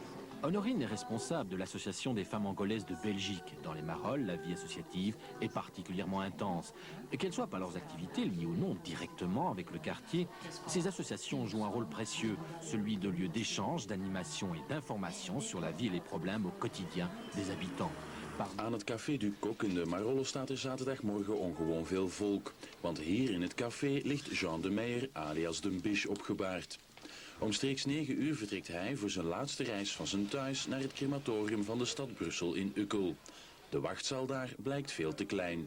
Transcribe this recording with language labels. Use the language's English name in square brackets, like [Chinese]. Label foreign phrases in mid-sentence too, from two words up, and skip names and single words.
[French] Honorine est responsable de l'Association des femmes angolaises de Belgique. Dans les Marolles, la vie associative est particulièrement intense. Et qu'elles soient par leurs activités liées ou non directement avec le quartier, ces associations jouent un rôle précieux, celui de lieu d'échange, d'animation et d'information sur la vie et les problèmes au quotidien des habitants. [Dutch] Aan het café du Coq in de Marolles staat er zaterdagmorgen ongewoon veel volk. Want hier in het café ligt Jean de Meijer alias de Biche opgebaard. Omstreeks 9 uur vertrekt hij voor zijn laatste reis van zijn thuis naar het crematorium van de stad Brussel in Ukkel. De wachtzaal daar blijkt veel te klein.